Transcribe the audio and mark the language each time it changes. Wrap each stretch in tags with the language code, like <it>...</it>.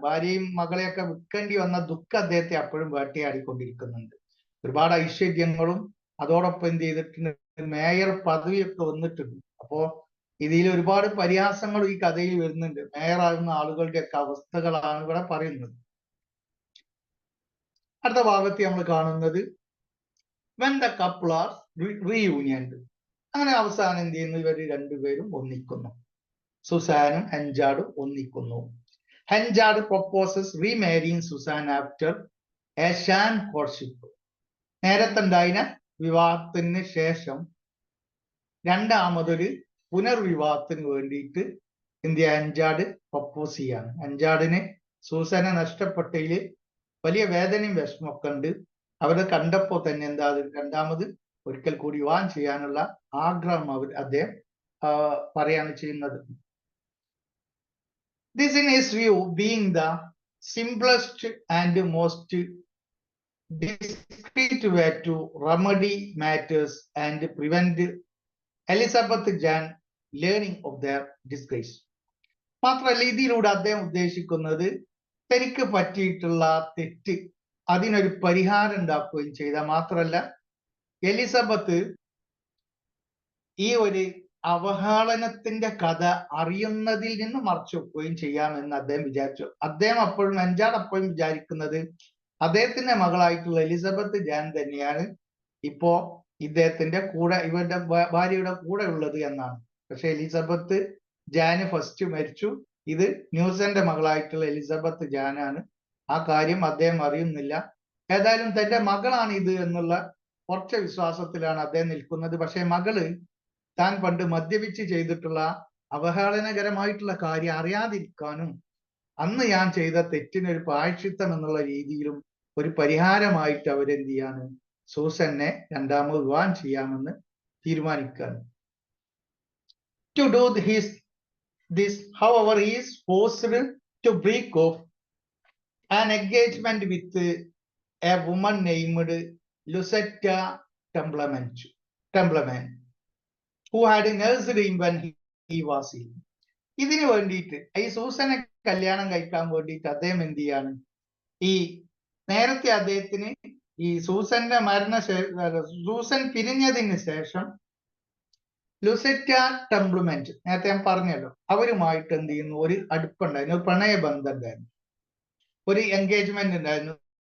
<ml>ഭാര്യയും മകളെയൊക്കെ വിൽക്കേണ്ടി വന്ന ദുഃഖം അദ്ദേഹത്തെ അപ്പോഴും വേട്ടയാടിക്കൊണ്ടിരിക്കുന്നുണ്ട്. ഒരുപാട് ഐശ്വര്യങ്ങളും അതോടൊപ്പം എന്ത് ചെയ്തിട്ടുണ്ട്, മേയർ പദവിയൊക്കെ വന്നിട്ടുണ്ട്. അപ്പോ ഇതിൽ ഒരുപാട് പരിഹാസങ്ങൾ ഈ കഥയിൽ വരുന്നുണ്ട്. മേയറാകുന്ന ആളുകളുടെയൊക്കെ അവസ്ഥകളാണ് ഇവിടെ പറയുന്നത്. അടുത്ത ഭാഗത്ത് നമ്മൾ കാണുന്നത്</ml> <en>when the couple are reunioned.</en> <ml>അങ്ങനെ അവസാനം എന്ത് ചെയ്യുന്നു? ഇവർ രണ്ടുപേരും ഒന്നിക്കുന്നു. സുസാനും ഹെൻജാർഡും ഒന്നിക്കുന്നു.</ml> <en>Henchard proposes remarrying Susan after a sham courtship.</en> <ml>നേരത്തെ ഉണ്ടായിരുന്ന വിവാഹത്തിന് ശേഷം രണ്ടാമതൊരു പുനർവിവാഹത്തിന് വേണ്ടിയിട്ട് ഹെൻജാർഡ് പ്രപ്പോസ് ചെയ്യാണ്. ഹെൻജാർഡിന് സൂസനെ നഷ്ടപ്പെട്ടതിൽ വലിയ വേദനയും വിഷമമൊക്കെ ഉണ്ട്. അവരെ കണ്ടപ്പോ തന്നെ എന്താ രണ്ടാമത് ഒരിക്കൽ കൂടി വിവാഹം ചെയ്യാനുള്ള ആഗ്രഹം അദ്ദേഹം പറയാണ് ചെയ്യുന്നത്.</ml> <en>This in his view being the simplest and most discreet way to remedy matters and prevent Elizabeth Jane learning of their disgrace.</en> <ml>മാത്രമല്ല ഇതിലൂടെ അദ്ദേഹം ഉദ്ദേശിക്കുന്നത് തനിക്ക് പറ്റിയിട്ടുള്ള തെറ്റ് അതിനൊരു പരിഹാരം ഉണ്ടാക്കുകയും ചെയ്ത, മാത്രമല്ല എലിസബത്ത് ഈ ഒരു അവഹേളനത്തിന്റെ കഥ അറിയുന്നതിൽ നിന്ന് മറച്ചു വെക്കുകയും ചെയ്യാമെന്ന് അദ്ദേഹം വിചാരിച്ചു. ഹെൻജാർഡ് അപ്പോഴും വിചാരിക്കുന്നത് അദ്ദേഹത്തിന്റെ മകളായിട്ടുള്ള എലിസബത്ത് ജാൻ തന്നെയാണ് ഇപ്പോ ഇദ്ദേഹത്തിന്റെ കൂടെ, ഇവരുടെ ഭാര്യയുടെ കൂടെ ഉള്ളത് എന്നാണ്. പക്ഷെ എലിസബത്ത് ജാന് ഫസ്റ്റ് മരിച്ചു. ഇത് ന്യൂസന്റെ മകളായിട്ടുള്ള എലിസബത്ത് ജാനാണ്. ആ കാര്യം അദ്ദേഹം അറിയുന്നില്ല. ഏതായാലും തന്റെ മകളാണ് ഇത് എന്നുള്ള കുറച്ച് വിശ്വാസത്തിലാണ് അദ്ദേഹം നിൽക്കുന്നത്. പക്ഷെ മകള് താൻ പണ്ട് മദ്യപിച്ച് ചെയ്തിട്ടുള്ള അവഹേളനകരമായിട്ടുള്ള കാര്യം അറിയാതിരിക്കാനും അന്ന് ഞാൻ ചെയ്ത തെറ്റിനൊരു പ്രായശ്ചിത്തം എന്നുള്ള രീതിയിലും ഒരു പരിഹാരമായിട്ട് അവരെന്ത് ചെയ്യാണ്, സൂസനെ രണ്ടാമത് വിവാഹം ചെയ്യാമെന്ന് തീരുമാനിക്കുകയാണ്.</ml> <en>To do this, however, he is forced to break off an engagement with a woman named Lucetta Templeman, who had nursed him when he was ill.</en> <ml>ഇതിനു വേണ്ടിയിട്ട് ഈ സൂസനെ കല്യാണം കഴിക്കാൻ വേണ്ടിയിട്ട് അദ്ദേഹം എന്ത് ചെയ്യാണ്, ഈ നേരത്തെ അദ്ദേഹത്തിന് ഈ സൂസന്റെ സൂസൻ പിരിഞ്ഞതിന് ശേഷം ലുസെറ്റ ടെംപ്ലിമെന്റ്, നേരത്തെ ഞാൻ പറഞ്ഞല്ലോ, അവരുമായിട്ട് എന്ത് ചെയ്യുന്നു, ഒരു അടുപ്പുണ്ടായിരുന്നു, ഒരു പ്രണയബന്ധം ഉണ്ടായിരുന്നു, ഒരു എൻഗേജ്മെന്റ് ഉണ്ടായിരുന്നു.</ml>